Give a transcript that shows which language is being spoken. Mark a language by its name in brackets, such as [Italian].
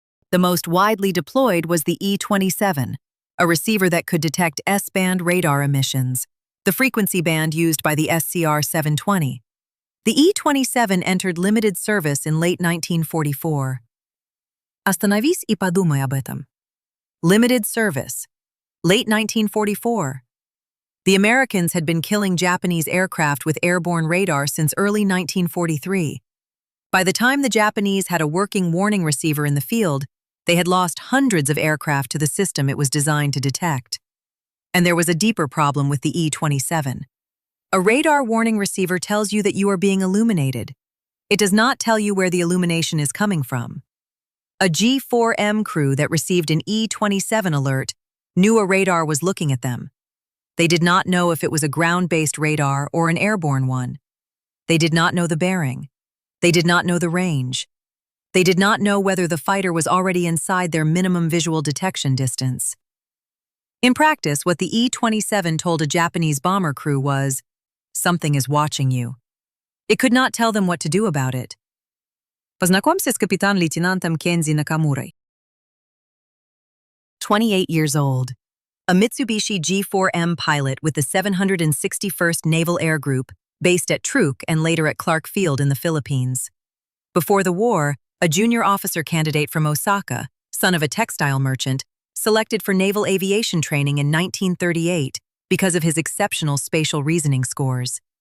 [English] The most widely deployed was the E-27, a receiver that could detect S-band radar emissions, the frequency band used by the SCR-720. The E-27 entered limited service in late 1944. [Russian] Остановись и подумай об этом. [English] Limited service. Late 1944. The Americans had been killing Japanese aircraft with airborne radar since early 1943. By the time the Japanese had a working warning receiver in the field, they had lost hundreds of aircraft to the system it was designed to detect. And there was a deeper problem with the E-27. A radar warning receiver tells you that you are being illuminated. It does not tell you where the illumination is coming from. A G4M crew that received an E-27 alert knew a radar was looking at them. They did not know if it was a ground-based radar or an airborne one. They did not know the bearing. They did not know the range. They did not know whether the fighter was already inside their minimum visual detection distance. In practice, what the E-27 told a Japanese bomber crew was, "Something is watching you." It could not tell them what to do about it. [Russian] Познакомься с капитан-лейтенантом Кензи Накамурой. [English] 28 years old. A Mitsubishi G4M pilot with the 761st Naval Air Group, based at Truk and later at Clark Field in the Philippines. Before the war, a junior officer candidate from Osaka, son of a textile merchant, selected for naval aviation training in 1938 because of his exceptional spatial reasoning scores.